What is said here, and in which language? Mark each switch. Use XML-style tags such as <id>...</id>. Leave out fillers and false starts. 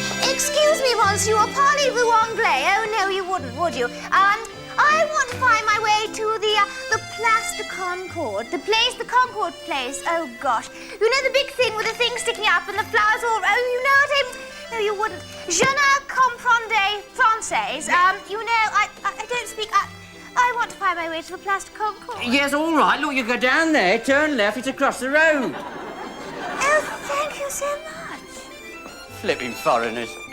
<en>Excuse me, monsieur,</en> <fr>parlez-vous anglais?</fr> <en>Oh, no, you wouldn't, would you? I want to find my way to the Place de Concorde. The place, the Concorde place. Oh, gosh. You know the big thing with the thing sticking up and the flowers all... Oh, you know what? No, you wouldn't.</en> <fr>Je ne comprends français.</fr> <en>You know, I don't speak... I want to find my way to the Place de Concorde. Yes, all right. Look, you go down there, turn left, it's across the road. Oh, thank you so much. Flipping foreigners.</en>